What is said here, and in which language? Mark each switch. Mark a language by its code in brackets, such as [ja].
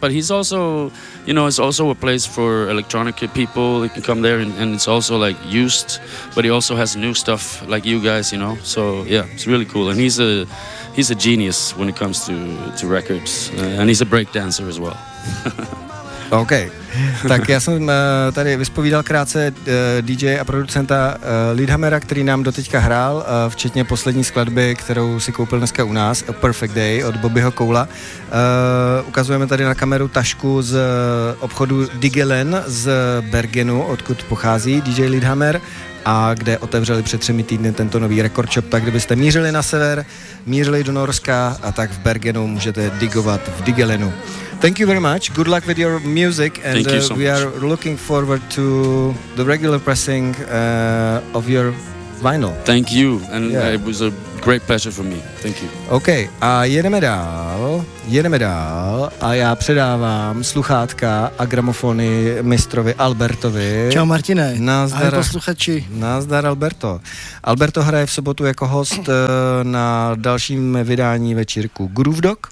[en] But he's also, you know, it's also a place for electronic people. You can come there and it's also like used, but he also has new stuff like you guys, you know? So yeah, it's really cool. And he's a genius when it comes to records. And he's a break dancer as well. Okay. [cs] Tak já jsem tady vyspovídal krátce DJ a producenta Lidhammera, který nám doteďka hrál, včetně poslední skladby, kterou si koupil dneska u nás, A Perfect Day od Bobbyho Koula. Ukazujeme tady na kameru tašku z obchodu Diegelen z Bergenu, odkud pochází DJ Lidhammer a kde otevřeli před 3 týdny tento nový record shop. Tak kdybyste mířili na sever, mířili do Norska a tak v Bergenu můžete digovat v Diegelenu. [en] Thank you very much. Good luck with your music. And thank you so we much. Are looking forward to the regular pressing of your vinyl. Thank you. And yeah. It was a great pleasure for me. Thank you. [cs] Okay. A jedeme dál. Jedeme dál. A já předávám sluchátka a gramofony mistrovi Albertovi. Čau Martine. Nazdar. Ahoj posluchači. Nazdar Alberto. Alberto hraje v sobotu jako host na dalším vydání večírku Groove Dog.